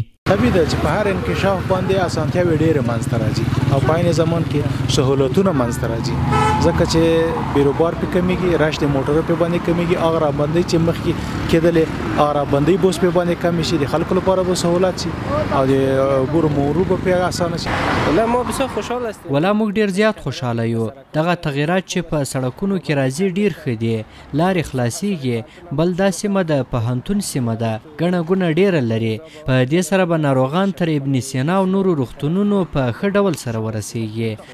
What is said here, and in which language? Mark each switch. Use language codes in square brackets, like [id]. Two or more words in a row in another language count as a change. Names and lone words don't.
[ps] طبیعي ده چې په هر انکشاف باندې اسانتیاوې ډېرې منځته راځي او په عین زمان کې سهولتونه منځته راځي، ځکه چې بیروبار پې کمیږي، رش د موټرو پې باندې کمیږي، هغه رابندۍ چې مخکې کېدلې هغه رابندۍ به اوس پې باندې کمې شي، د خلکو لپاره به سهولت شي او د عبور مرور به پې اسانه شي. [fa] والله ما بسیار خوشحاله هستیم. [ps] والله موږ ډیر زیات خوشحاله یو. دغه تغییرات چې په سړکونو کې راځي ډیر ښه دي. لارې خلاصیږي. بل دا سیمه د پوهنتون سیمه ده، ګڼه ګوڼه ډیره لري. په دې سره ناروغان تر ابن سینا او نورو روغتونونو په ښه ډول سره ورسیږي.